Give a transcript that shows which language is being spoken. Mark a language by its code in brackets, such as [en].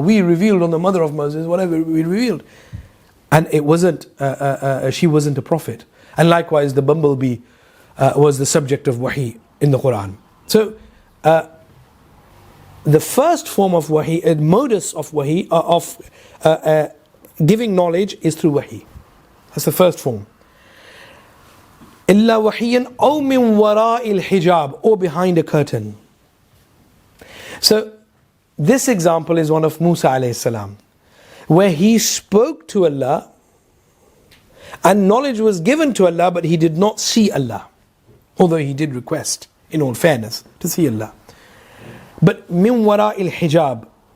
[en] We revealed on the mother of Moses whatever we revealed. And it wasn't, she wasn't a prophet. And likewise, the bumblebee was the subject of wahi in the Quran. So, the first form of wahi, a modus of wahi, giving knowledge is through wahi. That's the first form. [ar] إِلَّا وَحِيًّا أَوْ مِنْ وَرَاءِ الْحِجَابِ, [en] or behind a curtain. So, this example is one of Musa alayhi salam, where he spoke to Allah, and knowledge was given to Allah, but he did not see Allah. Although he did request, in all fairness, to see Allah. But min wara'il hijab.